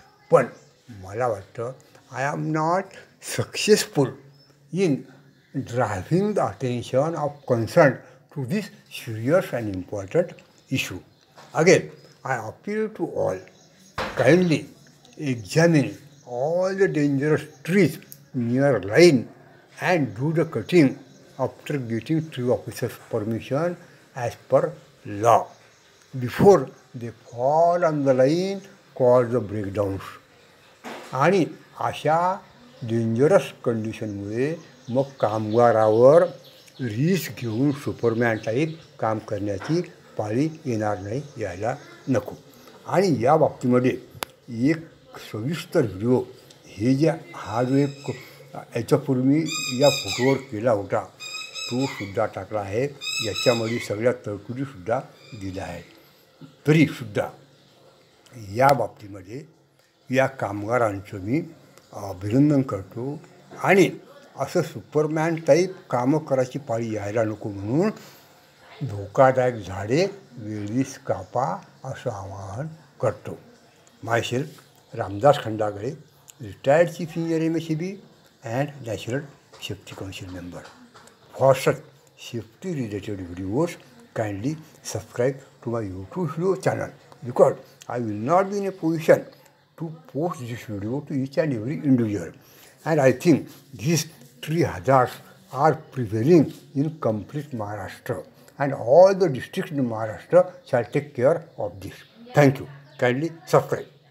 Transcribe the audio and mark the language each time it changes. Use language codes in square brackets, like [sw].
[mr] पण मला वाटतं [en] I am not successful in driving the attention of concern to this serious and important issue. Again I appeal to all, kindly examine all the dangerous trees near line and do the cutting after getting tree officer's permission as per law before they fall on the line cause the breakdowns. [mr] आणि अशा dangerous कंडिशनमुळे मग कामगारावर risk घेऊन Superman type काम करण्याची पाळी येणार नाही, यायला नको. आणि या बाबतीमध्ये एक सविस्तर व्हिडिओ हे जे हा जो एक याच्यापूर्वी मी या फोटोवर केला होता तो सुद्धा टाकला आहे. याच्यामध्ये सगळ्या तरतुदीसुद्धा दिल्या आहेत. तरीसुद्धा या बाबतीमध्ये या कामगारांचं मी अभिनंदन करतो. आणि असं सुपरमॅन टाईप कामं करायची पाळी यायला नको म्हणून धोकादायक झाडे वेळीच कापा असं आवाहन करतो. [en] Myself Ramdas Khandagale, retired chief engineer MSEB and National Safety Council member. For such safety related videos, kindly subscribe to my YouTube video channel, because I will not be in a position to post this video to each and every individual. And I think these tree hazards are prevailing in complete Maharashtra, and all the districts in Maharashtra shall take care of this. Thank you. Kindly subscribe.